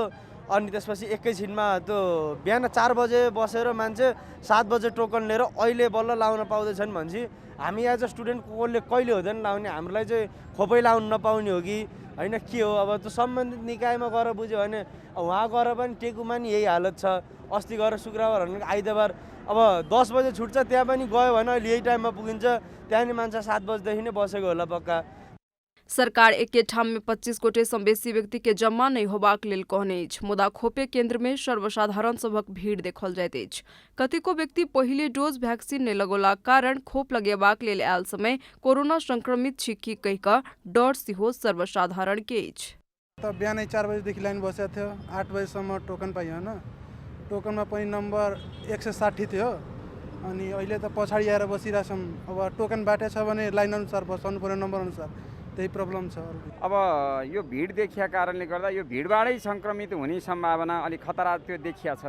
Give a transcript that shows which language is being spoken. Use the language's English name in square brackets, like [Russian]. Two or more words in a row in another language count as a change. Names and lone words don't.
[Nepali] अनि त्यसपछि एकैछिनमा त्यो बिहान 4 बजे बसेर मान्छे 7 बजे टोकन लिएर अहिले बल्ल लाउन पाउँदैछन् भनेपछि हामी [English] as a student [Nepali] कसले कहिले हुँदैन लाउने, हामीलाई चाहिँ खोपै लाउन नपाउने हो कि होइन के हो। अब त्यो सम्बन्धित निकायमा गएर बुझ्यो भने वहाँ गएर पनि टेकुमा नि यही हालत छ। अस्ति गएर शुक्रबार आइतबार अब 10 बजे छुट्छ, त्यहाँ पनि गयो भने अहिले यही टाइममा पुगिन्छ। त्यहाँनिर मान्छे 7 बजेदेखि नै बसेको होला पक्का। [Maithili] सरकार एके ठाम में 25 गोटे सँ बेसी व्यक्ति के जमा नहीं होबाक लेल कहने अछि, मुदा खोपे केंद्र में सर्वसाधारण सभक भीड़ देखल जाइत अछि। कतेको व्यक्ति पहिले डोज वैक्सीन नहीं लगौलाक कारण खोप लगेबाक लेल आयल समय कोरोना संक्रमित छी कि कहि कऽ डर सेहो सर्वसाधारण के अछि। [Nepali] त बिहानै 4 बजेदेखि लाइन बसेको थियो, 8 बजेसम्म टोकन पाइयो होइन। टोकनमा पनि नम्बर 160 थियो, अनि अहिले त पछाडि आएर बसिरहेछौँ। अब टोकन बाटे छ भने लाइन अनुसार बस्नु पर्यो, नम्बर अनुसार। त्यही प्रब्लम छ। अब यो भिड देखिया कारणले गर्दा यो भिडबाटै सङ्क्रमित हुने सम्भावना अलिक खतरा त्यो देखिया छ।